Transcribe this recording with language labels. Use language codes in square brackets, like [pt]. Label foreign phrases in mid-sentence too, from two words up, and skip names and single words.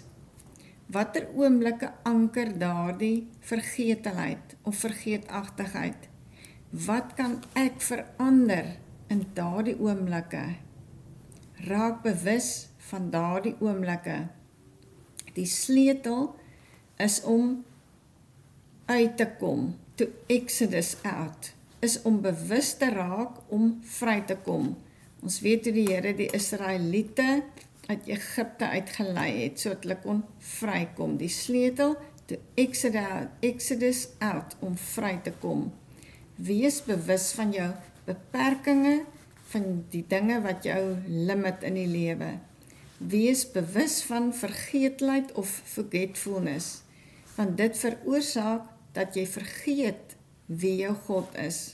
[af] Watter oomblikke anker daardie vergetelheid of vergeetachtigheid? Wat kan ek verander in daardie oomblikke? Raak bewus van daardie oomblikke. Die sleutel is om uit te kom, [en] to exodus out, [af] is om bewus te raak om vry te kom. Ons weet hoe die Here die Israeliete uit Egipte uitgelei het, sodat hulle kon vrykom. Die sleutel [en] to exodus out, [af] om vry te kom. Wees bewus van jou beperkings, van die dinge wat jou limit in die lewe. Wees bewus van vergeetlikheid of forgetfulness, want dit veroorsaak dat jy vergeet wie jou God is.